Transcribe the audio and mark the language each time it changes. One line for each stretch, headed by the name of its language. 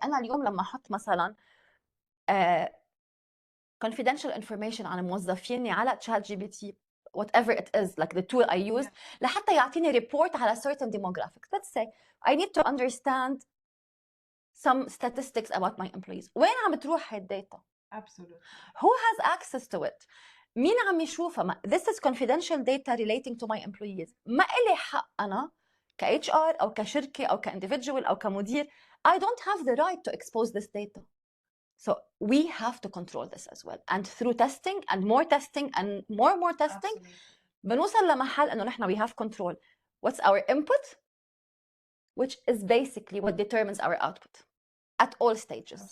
Arabic: أنا اليوم لما أحط مثلا
English: confidential information
Arabic: عن موظفيني على
English: ChatGPT, whatever it is, like the tool I use,
Arabic: لحتى يعطيني
English: report على certain demographics. Let's say I need to understand some statistics about my employees.
Arabic: وين عم بتروح هاي الداتا؟
English: Absolutely. Who has access to it?
Arabic: مين عم يشوفها؟
English: This is confidential data relating to my employees.
Arabic: ما إلي حق أنا HR أو كشركة أو كindividual أو كمدير.
English: I don't have the right to expose this data. So we have to control this as well. And through testing and more testing and more testing,
Arabic: بنوصل لمحل إنه نحن
English: we have control. What's our input? Which is basically what determines our output at all stages.